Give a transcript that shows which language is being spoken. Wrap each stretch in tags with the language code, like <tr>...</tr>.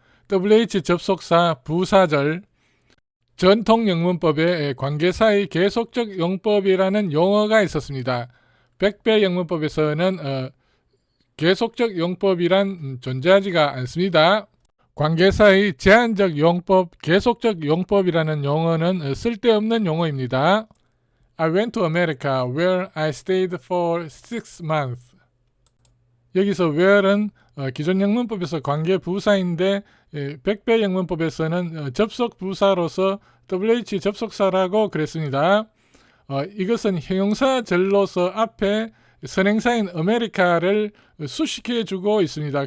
<ko>WH 접속사 부사절 전통 영문법에 관계사의 계속적 용법이라는 용어가 있었습니다. 백배 영문법에서는 계속적 용법이란 존재하지가 않습니다. 관계사의 제한적 용법, 계속적 용법이라는 용어는 쓸데없는 용어입니다.</ko> <en>I went to America where I stayed for 6 months.</en> <ko>여기서 where은 기존 영문법에서 관계부사인데 백배 영문법에서는 접속부사로서 WH 접속사라고 그랬습니다. 이것은 형용사절로서 앞에 선행사인 아메리카를 수식해주고 있습니다.</ko>